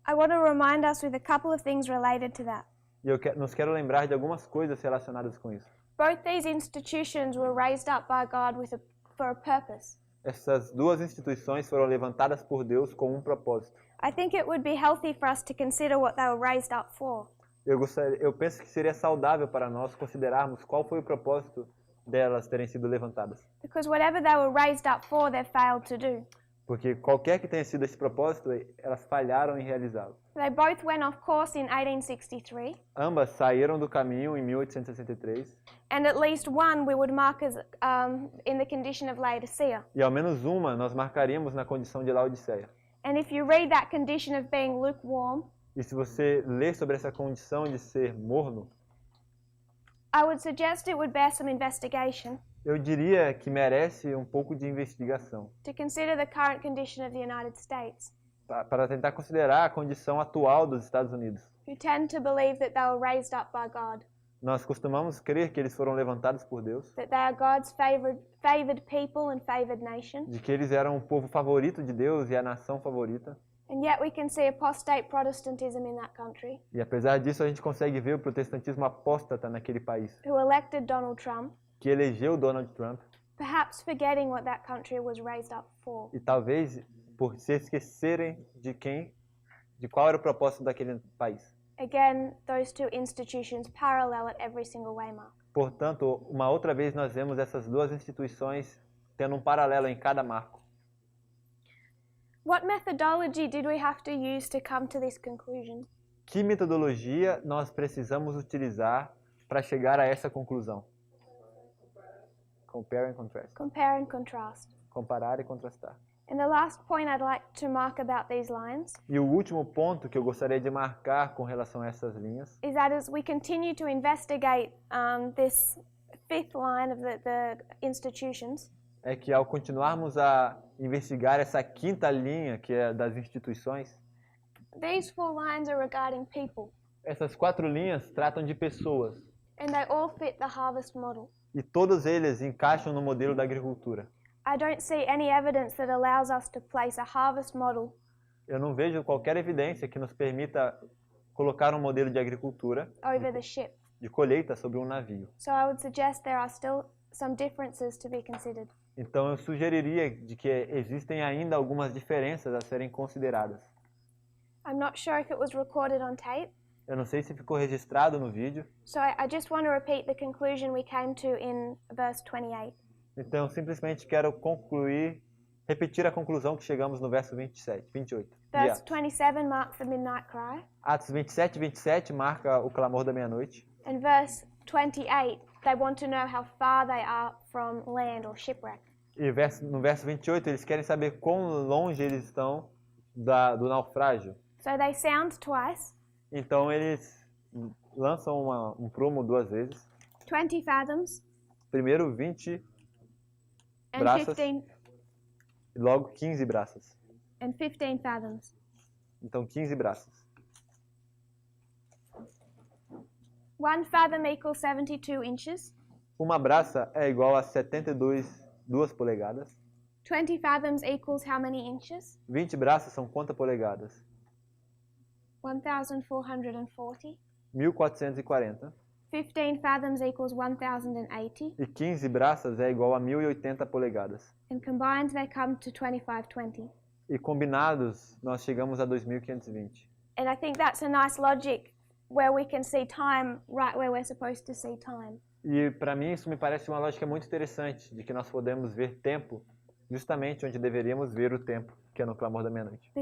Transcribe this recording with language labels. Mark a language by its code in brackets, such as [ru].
[en] I want to remind us with a couple of things related to that. [pt] E eu nos quero lembrar de algumas coisas relacionadas com isso. [en] Both these institutions were raised up by God for a purpose. [pt] Essas duas instituições foram levantadas por Deus com um propósito. [en] I think it would be healthy for us to consider what they were raised up for. [pt] Eu penso que seria saudável para nós considerarmos qual foi o propósito delas terem sido levantadas. [en] Because whatever they were raised up for, they failed to do. [pt] Porque qualquer que tenha sido esse propósito, elas falharam em realizá-lo. [en] They both went off course in 1863, [pt] Ambas saíram do caminho em 1863 [en] and at least one we would mark as in the condition of Laodicea. [pt] e ao menos uma nós marcaríamos na condição de Laodiceia. [en] And if you read that condition of being lukewarm, [pt] E se você ler sobre essa condição de ser morno, [en] I would suggest it would bear some investigation [pt] eu diria que merece um pouco de investigação [en] to consider the current condition of the United States, [pt] para tentar considerar a condição atual dos Estados Unidos. [en] who tend to believe that they were raised up by God, [pt] Nós costumamos crer que eles foram levantados por Deus, [en] that they are God's favored people and favored nation, [pt] de que eles eram o povo favorito de Deus e a nação favorita. [en] and yet we can see apostate Protestantism in that country, [pt] E apesar disso, a gente consegue ver o protestantismo apóstata naquele país, [en] who elected Donald Trump, [pt] que elegeu Donald Trump, [en] perhaps forgetting what that country was raised up for. [pt] e talvez por se esquecerem de qual era o propósito daquele país. [en] Again, those two institutions parallel at every single waymark. [pt] Portanto, uma outra vez nós vemos essas duas instituições tendo um paralelo em cada marco. [en] What methodology did we have to use to come to this conclusion? [pt] Que metodologia nós precisamos utilizar para chegar a essa conclusão? [en] Compare and contrast. Compare and contrast. [pt] Comparar e contrastar. [en] And the last point I'd like to mark about these lines [pt] E o último ponto que eu gostaria de marcar com relação a essas linhas [en] is that as we continue to investigate this fifth line of the institutions, [pt] é que ao continuarmos a investigar essa quinta linha, que é das instituições, [en] these four lines are regarding people, [pt] essas quatro linhas tratam de pessoas [en] and they all fit the harvest model. [pt] e todos eles encaixam no modelo da agricultura. [en] I don't see any evidence that allows us to place a harvest model [pt] Eu não vejo qualquer evidência que nos permita colocar um modelo de agricultura, [en] over the ship. [pt] de colheita, sobre um navio. [en] So I would suggest there are still some differences to be considered. [pt] Então eu sugeriria de que existem ainda algumas diferenças a serem consideradas. [en] I'm not sure if it was recorded on tape, [pt] Eu não sei se ficou registrado no vídeo, [en] so I just want to repeat the conclusion we came to in verse 28. [pt] então eu simplesmente quero concluir repetir a conclusão que chegamos no verso 28. [en] Verse 27 marks the midnight cry. [pt] Atos 27 marca o clamor da meia-noite. [en] And verse 28, they want to know how far they are from land or shipwreck. [pt] E no verso 28, eles querem saber quão longe eles estão do naufrágio. [en] So they sound twice. [pt] Então eles lançam um prumo 2 vezes. [en] 20 fathoms. [pt] Primeiro 20 [en] and [pt] braças [en] 15, [pt] e logo 15 braças. [en] and 15 fathoms. [pt] Então 15 braças. [en] 1 fathom equals 72 inches. [pt] Uma braça é igual a 2 polegadas. [en] 20 fathoms equals how many inches? [pt] 20 braças são quantas polegadas? [en] 1,440. [pt] 1440. [en] 15 fathoms equals 1,080. [pt] E 15 braças é igual a 1080 polegadas. [en] And combined they come to 2520. [pt] E combinados, nós chegamos a 2520. [en] And I think that's a nice logic where we can see time right where we're supposed to see time. [pt] E para mim isso me parece uma lógica muito interessante, de que nós podemos ver tempo justamente onde deveríamos ver o tempo, que é no clamor da meia-noite.